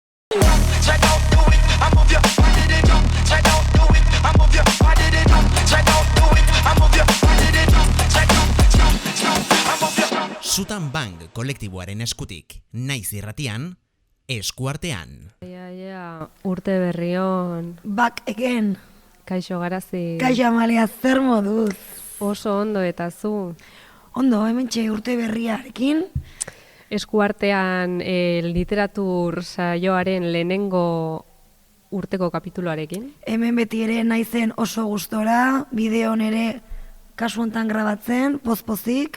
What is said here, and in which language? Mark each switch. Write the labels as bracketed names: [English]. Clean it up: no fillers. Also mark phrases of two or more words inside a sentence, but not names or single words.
[Basque] Sutan Bang kolektiboaren eskutik, naiz irratian, eskuartean. Urte berri on. [English] Back again. [Basque] Kaixo Garazi. Kaixo Amalia, zer moduz? Oso ondo eta zu. Ondo, hementxe urte berriarekin. Eskuartean literatur saioaren lehenengo urteko kapituloarekin. Hemen beti ere naizen oso gustora, bideon ere kasu hontan grabatzen, pozpozik.